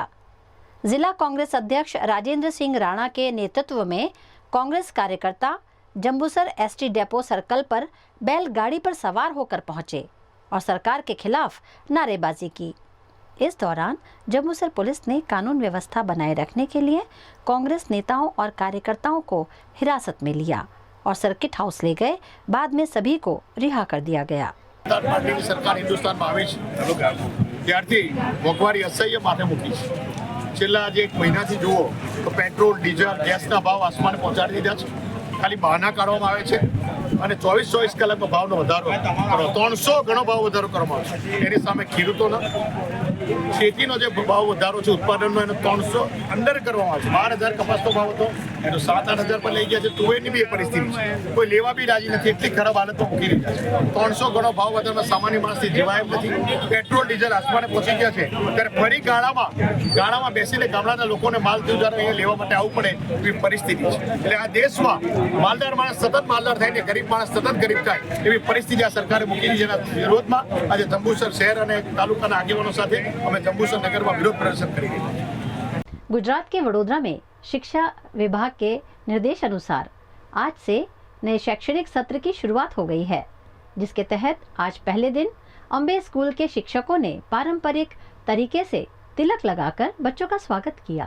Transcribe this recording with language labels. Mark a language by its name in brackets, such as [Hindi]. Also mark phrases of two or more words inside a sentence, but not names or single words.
[Hindi] जिला कांग्रेस अध्यक्ष राजेंद्र सिंह राणा के नेतृत्व में कांग्रेस कार्यकर्ता जंबूसर एसटी डेपो सर्कल पर बैलगाड़ी पर सवार होकर पहुंचे और सरकार के खिलाफ नारेबाजी की। इस दौरान जंबूसर पुलिस ने कानून व्यवस्था बनाए रखने के लिए कांग्रेस नेताओं और कार्यकर्ताओं को हिरासत में लिया और सर्किट हाउस ले गए। बाद में सभी को रिहा कर दिया गया। [Gujarati] પાર્ટી સરકાર હિંદુસ્તાન માં આવે ત્યારથી મોંઘવારી અસહ્ય માથે મૂકી છેલ્લા આજ 1 મહિનાથી જુઓ તો પેટ્રોલ ડીઝલ ગેસના ભાવ આસમાને પહોંચાડી દીધા છે। ખાલી બહાના કાઢવામાં આવે છે અને 24 કલાકમાં ભાવનો વધારો 300 ગણો ભાવ વધારો કરવામાં આવે છે। એની સામે ખેડૂતોનો ખેતીનો જે ભાવ વધારો છે ઉત્પાદનનો એનો 300 અંડર કરવામાં આવે છે। 12,000 કપાસનો ભાવ હતો એનો 7-8,000 પર લઈ ગયા છે। તુવેરની બી એ પરિસ્થિતિ છે, કોઈ લેવા બી રાજી નથી, એટલી ખરાબ હાલતમાં મૂકી રહ્યા છે। 300 ગણો ભાવ વધારવા સામાન્ય માણસથી જીવાય એમ નથી। પેટ્રોલ ડીઝલ આસમાને પહોંચી ગયા છે ત્યારે ફરી ગાળામાં બેસીને ગામડાના લોકોને માલ દૂધાર અહીંયા લેવા માટે આવવું પડે એવી પરિસ્થિતિ છે। એટલે આ દેશમાં માલદાર માણસ સતત માલદાર થાય ને ગરીબ માણસ સતત ગરીબ થાય એવી પરિસ્થિતિ આ સરકારે મૂકી છે। જેના વિરોધમાં આજે જંબુસર શહેર અને તાલુકાના આગેવાનો સાથે અમે [Hindi] जम्बूसर नगर में विरोध प्रदर्शन करेंगे। गुजरात के वडोदरा में शिक्षा विभाग के निर्देश अनुसार आज से नए शैक्षणिक सत्र की शुरुआत हो गई है, जिसके तहत आज पहले दिन अम्बे स्कूल के शिक्षकों ने पारंपरिक तरीके से तिलक लगाकर बच्चों का स्वागत किया।